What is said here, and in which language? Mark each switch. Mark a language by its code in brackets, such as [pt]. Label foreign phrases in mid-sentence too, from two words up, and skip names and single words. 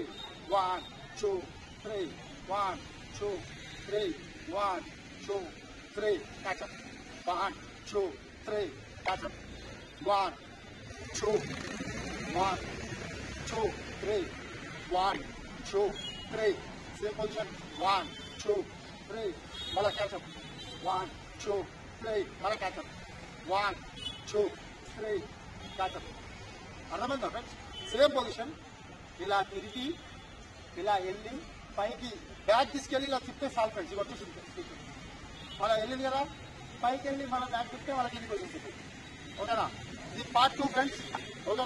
[en] 1 2 3 1 2 3 1 2 3 catch up 1 2 3 catch up 1 2 1 2 3 1 2 3 same position 1 2 3 mala catch up 1 2 3 mala catch up 1 2 3 catch up. [te] అర్థమైందా ఫ్రెండ్స్? [en] same position [te] ఇలా తిరిగి ఇలా వెళ్ళి పైకి బ్యాక్ తీసుకెళ్ళి ఇలా తిప్పితే చాలు ఫ్రెండ్స్. ఇవి వచ్చేసింది అలా వెళ్ళింది కదా, పైకి వెళ్ళి మన బ్యాక్ తిప్పితే వాళ్ళకి కిందికి వచ్చేసింది. ఓకేనా? ఇది [en] part 2 friends. [te] ఓకేనా?